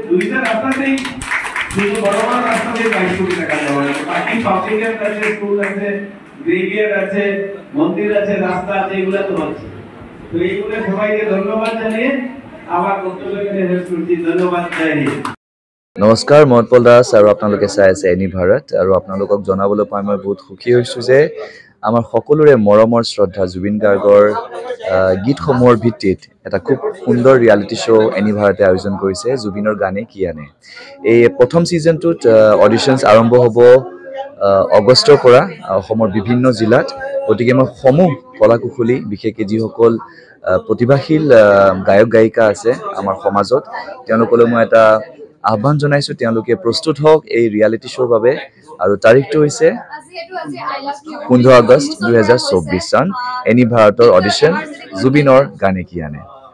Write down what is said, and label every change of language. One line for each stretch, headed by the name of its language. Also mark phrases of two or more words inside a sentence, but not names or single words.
Bangla: দুইটা রাস্তাতেই, শুধু বড় বড় রাস্তাতে 22 কোটি টাকা দেওয়া হয়েছে। বাকি পাবলিকের কাছে স্কুল আছে গ্রেভিয়ার্ড আছে মন্দির আছে রাস্তা আছে এগুলা তো হচ্ছে তো এইগুলো সবাইকে ধন্যবাদ জানিয়ে আমার বক্তব্যকে শেষ করছি ধন্যবাদ জানিয়ে
Assamese: নমস্কাৰ মই উৎপল দাস আৰু আপোনালোকে চাই আছে এনি ভাৰত আৰু আপোনালোকক জনাবলৈ পাই মই বহুত সুখী হৈছোঁ যে আমাৰ সকলোৰে মৰমৰ শ্ৰদ্ধা জুবিন গাৰ্গৰ গীতসমূহৰ ভিত্তিত এটা খুব সুন্দৰ
English: reality show'
Assamese: এনি ভাৰতে আয়োজন কৰিছে জুবিনৰ গানে কি আনে এই প্ৰথম ছিজনটোত অডিশ্যনছ আৰম্ভ হ'ব আগষ্টৰ পৰা অসমৰ বিভিন্ন জিলাত গতিকে মই সমূহ কলাকুশলী বিশেষকৈ যিসকল প্ৰতিভাশীল গায়ক গায়িকা আছে আমাৰ সমাজত তেওঁলোকলৈ মই এটা আহ্বান জনাইছো তেওঁলোকে প্ৰস্তুত হওক এই
English: reality show
Assamese: বাবে আৰু তাৰিখটো হৈছে 15 আগষ্ট 2024 চন এনি ভাৰতৰ অডিশ্যন জুবিনৰ গানে কি আনে